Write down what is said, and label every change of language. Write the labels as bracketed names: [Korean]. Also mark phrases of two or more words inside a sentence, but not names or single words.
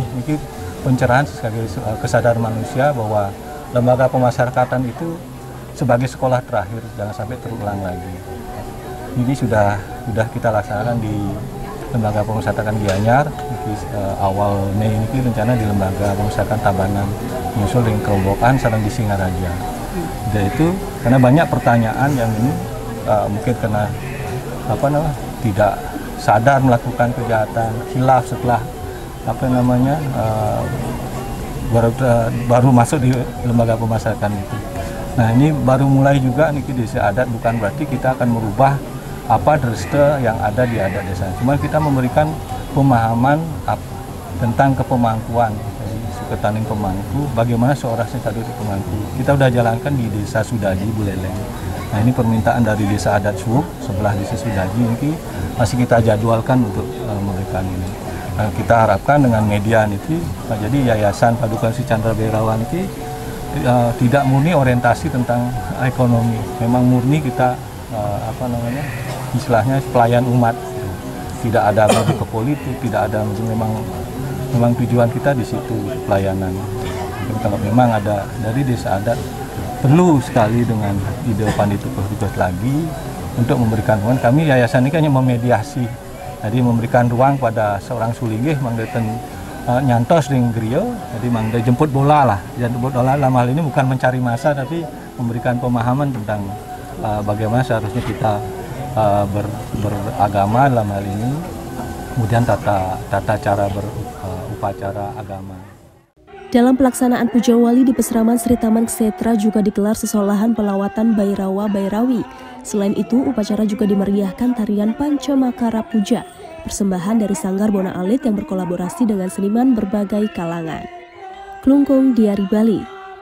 [Indonesian] Ini pencerahan sebagai kesadaran manusia bahwa lembaga pemasyarakatan itu sebagai sekolah terakhir, jangan sampai terulang lagi. Ini sudah kita laksanakan di lembaga pemasyarakatan Gianyar. Awal Mei ini rencana di lembaga pemasyarakatan Tabanan, menyusul ring Kerombokan, sareng di Singaraja. Jadi itu karena banyak pertanyaan yang ini mungkin karena tidak sadar melakukan kejahatan, khilaf setelah baru masuk di lembaga pemasyarakatan itu. Nah ini baru mulai juga nih di desa adat, bukan berarti kita akan merubah apa dreste yang ada di adat desa. Cuma kita memberikan pemahaman tentang kepemangkuan. Ketaning pemangku, bagaimana seorang sekadut pemangku. Kita sudah jalankan di desa Sudaji, Buleleng. Nah ini permintaan dari desa adat Suwuk, sebelah desa Sudaji ini masih kita jadwalkan untuk memberikan ini. Nah, kita harapkan dengan media ini, jadi Yayasan Paduka Sri Chandra Bhairawa ini tidak murni orientasi tentang ekonomi, memang murni kita istilahnya pelayan umat. Tidak ada ke politik, tidak ada memang tujuan kita di situ pelayanan. Dan kalau memang ada dari desa adat perlu sekali dengan ide Pandituko lagi untuk memberikan ruang. Kami yayasan ini hanya memediasi, jadi memberikan ruang pada seorang sulingge [Balinese] mangdeten nyantos ring griyo, [Indonesian] jadi mangde jemput bola lah. Jemput bola dalam hal ini bukan mencari masa, tapi memberikan pemahaman tentang bagaimana seharusnya kita beragama dalam hal ini, kemudian tata cara berupacara agama. Dalam pelaksanaan Puja Wali di Peseraman Sri Taman Ksetra juga digelar sesolahan pelawatan Bhairawa Bhairawi. Selain itu, upacara juga dimeriahkan tarian Pancamakara Puja, persembahan dari Sanggar Bona Alit yang berkolaborasi dengan seniman berbagai kalangan. Klungkung, Diari Bali.